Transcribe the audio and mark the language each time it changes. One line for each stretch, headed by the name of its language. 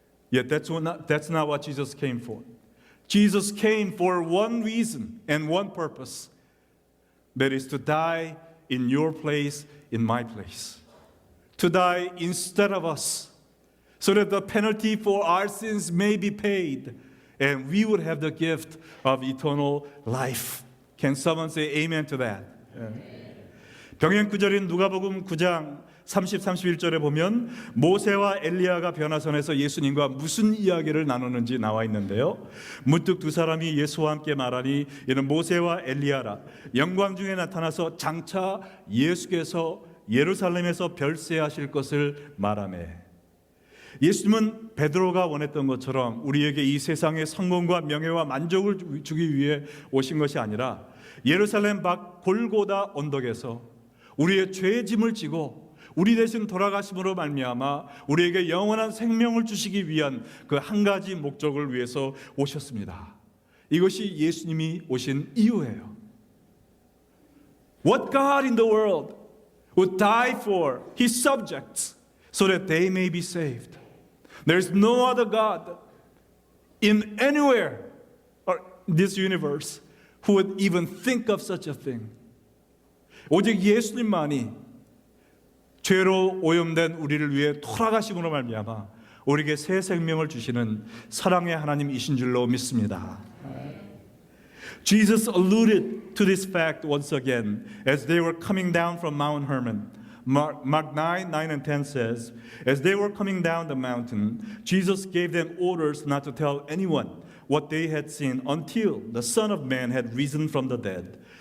English: Yet that's not what Jesus came for. Jesus came for one reason and one purpose, that is to die in your place, in my place. To die instead of us, so that the penalty for our sins may be paid and we would have the gift of eternal life. Can someone say amen to that?
Korean: 병행구절인 누가복음 9장 30, 31절에 보면 모세와 엘리야가 변화선에서 예수님과 무슨 이야기를 나누는지 나와 있는데요. 문득 두 사람이 예수와 함께 말하니 이는 모세와 엘리야라. 영광 중에 나타나서 장차 예수께서 예루살렘에서 별세하실 것을 말하매. 예수님은 베드로가 원했던 것처럼 우리에게 이 세상의 성공과 명예와 만족을 주기 위해 오신 것이 아니라 예루살렘 밖 골고다 언덕에서 우리의 죄의 짐을 지고 우리 대신 돌아가심으로 말미암아 우리에게 영원한 생명을 주시기 위한 그 한 가지 목적을 위해서 오셨습니다. 이것이 예수님이 오신 이유예요.
English: What God in the world would die for his subjects so that they may be saved. There's no other God in anywhere or this universe who would even think of such a thing.
Korean: 오직 예수님만이 죄로 오염된 우리를 위해 돌아가심으로 말미암아 우리에게 새 생명을 주시는 사랑의 하나님이신 줄로 믿습니다.
English: Jesus alluded to this fact once again as they were coming down from Mount Hermon. Mark 9 and 10 says, as they were coming down the mountain, Jesus gave them orders not to tell anyone what they had seen until the Son of Man had risen from the dead.